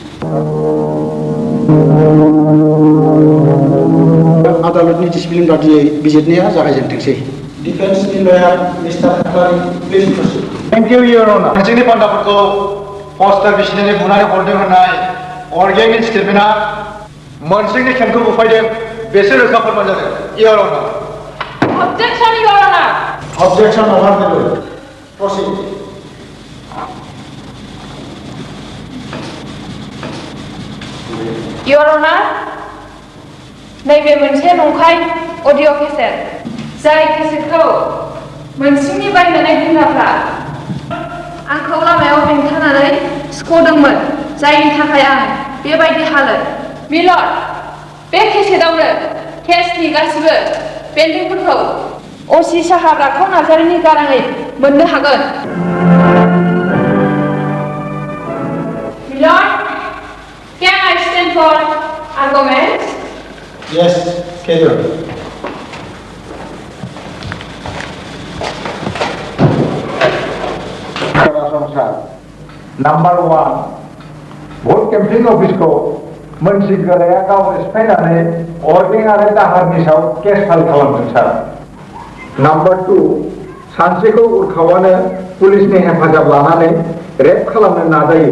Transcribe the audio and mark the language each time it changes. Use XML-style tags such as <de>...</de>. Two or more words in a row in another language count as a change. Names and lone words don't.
<brx>आदालतनि डिसिप्लिन बादियै बिजिरनाया जागायजेनथोंसै। डिफेन्सनि</brx> <en>lawyer Mister</en> <brx>खाख्लारि</brx> <en>please proceed. thank you Your Honour.</en> <brx>नोंसोरनि पान्डाफोरखौ पस्टार बिसिनानै बुनानै हरदों होननाय अर्गेंनि स्टेटमेन्टआ मोनसिंनि खेमखौ बुफायदों बेसो रोखा फोरमान जादों</brx> <en>Your Honour. Objection, Your Honor. Objection overruled. Proceed. Your Honor,</en> <brx>नैबे मोनसे नंखाय अडिअ' केसेट जाय केसेटखौ मोनसिंनि बायनानै दोनग्राफ्रा आंखौ लामायाव हेंथानानै सिख'दोंमोन जायनि थाखाय आं बेबायदि हालोद। मिलर्ड, बे केसेटआवनो केसनि गासिबो बेन्दोंफोरखौ असि साहाब राखाव नार्जारिनि गाराङै मोननो हागोन। मिलर्ड,</brx> <en>can I stand for argument? Yes, carry on. Number 1,</en> <brx>भट</brx> <en>camping office</en> <brx>मोनसि गोराया गावनो सिफायनानै अर्गें आरो दाहारनि सायाव केस फाइल खालामदों सार।</brx> <en>Number 2,</en> <brx>सानस्रिखौ उरखावानो पुलिसनि हेफाजाब लानानै रेप खालामनो नाजायो।</brx>